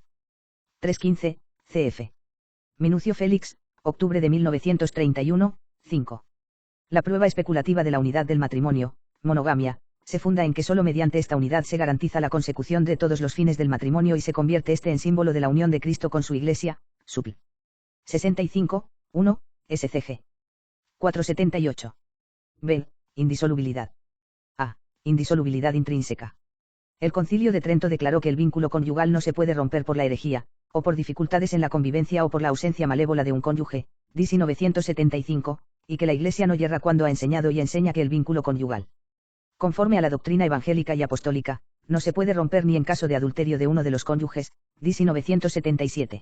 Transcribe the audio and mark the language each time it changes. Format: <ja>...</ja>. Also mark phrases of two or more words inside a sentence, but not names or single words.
<es>315, cf. Minucio Félix, octubre de 1931, 5. La prueba especulativa de la unidad del matrimonio, monogamia, se funda en que solo mediante esta unidad se garantiza la consecución de todos los fines del matrimonio y se convierte este en símbolo de la unión de Cristo con su Iglesia, supl. 65, 1, SCG. 478. B. Indisolubilidad. A. Indisolubilidad intrínseca. El Concilio de Trento declaró que el vínculo conyugal no se puede romper por la herejía, o por dificultades en la convivencia o por la ausencia malévola de un cónyuge, DC 975, y que la Iglesia no yerra cuando ha enseñado y enseña que el vínculo conyugal, conforme a la doctrina evangélica y apostólica, no se puede romper ni en caso de adulterio de uno de los cónyuges, DC 977.</es>